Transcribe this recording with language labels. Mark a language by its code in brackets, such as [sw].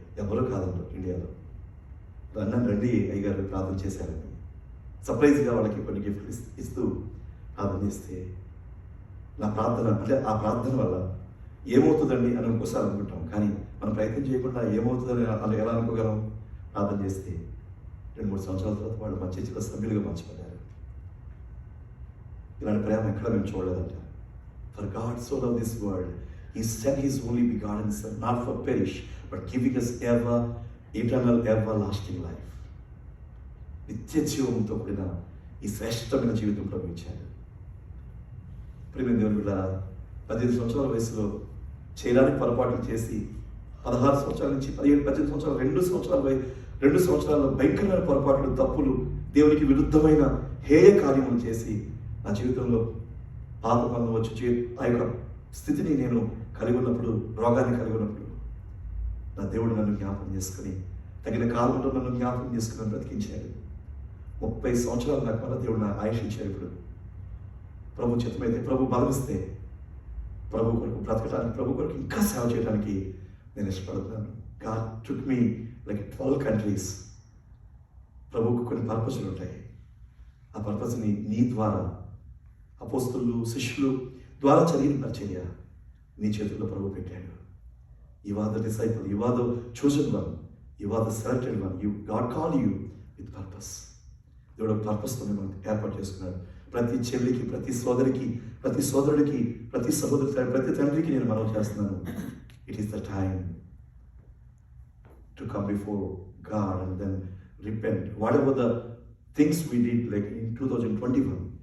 [te] ఎవరో కాదంటారు ఇండియాలో, రండి అయ్యగారు ప్రార్థన చేశారని సర్ప్రైజ్గా వాళ్ళకి కొన్ని గిఫ్ట్లు ఇస్తూ ప్రార్థన చేస్తే, నా ప్రార్థన అంటే ఆ ప్రార్థన వల్ల ఏమవుతుందండి అని ఇంకోసారి అనుకుంటాం. కానీ మనం ప్రయత్నం చేయకుండా ఏమవుతుందని వాళ్ళు ఎలా అనుకోగలం? ప్రార్థన చేస్తే 2-3 సంవత్సరాల తర్వాత వాళ్ళు మా చర్చిలో సభ్యులుగా మార్చబడ్డారు. ఇలాంటి ప్రేమ ఎక్కడ మేము చూడలేదంట. [en] For God so love this world He sent His only begotten Son, not for perish, but giving us eternal, everlasting life. [te] నిత్య జీవంతో కూడిన ఈ శ్రేష్టమైన జీవితం ప్రభు ఇచ్చాడు. ప్రియమైన దేవుని బిడ్డలారా, 18 సంవత్సరాల వయసులో చేయడానికి పొరపాట్లు చేసి 16 సంవత్సరాల నుంచి 17-18 సంవత్సరాలు 2 సంవత్సరాల్లో భయంకరమైన పొరపాట్లు, తప్పులు, దేవునికి విరుద్ధమైన హేయ కార్యములు చేసి నా జీవితంలో పాప బంధం వచ్చి ఆ యొక్క స్థితిని నేను కలిగి ఉన్నప్పుడు, రోగాన్ని కలిగి ఉన్నప్పుడు నా దేవుడు నన్ను జ్ఞాపకం చేసుకుని తగిన కాలంలో నన్ను జ్ఞాపకం చేసుకుని బ్రతికించాడు. 30 సంవత్సరాలు నాకు మళ్ళీ దేవుడు నా ఆయుష్ ఇచ్చాడు. ఇప్పుడు ప్రభు చిత్తమైతే, ప్రభు బలమిస్తే ప్రభు కొరకు బ్రతకడానికి, ప్రభు కొరకు ఇంకా సేవ చేయడానికి నేను ఇష్టపడుతున్నాను. [en] God took me like 12 countries. [te] ప్రభువుకు కొన్ని పర్పస్లు ఉంటాయి. ఆ పర్పస్ని నీ ద్వారా, అపోస్తలులు, శిష్యులు ద్వారా జరిగిన పరిచర్య నీ చేతుల్లో ప్రభు పెట్టాడు. [en] You are the disciple, you are the chosen one, you are the selected one. God called you with purpose. [te] దేవుడు పర్పస్తో మనం ఏర్పాటు చేసుకున్నాడు. ప్రతి చెల్లికి, ప్రతి సోదరికి, ప్రతి సోదరుడికి, ప్రతి సహోదరి, ప్రతి తండ్రికి నేను మనవి చేస్తున్నాను, [en] It is the time to come before God and then repent whatever the things we did like in 2021.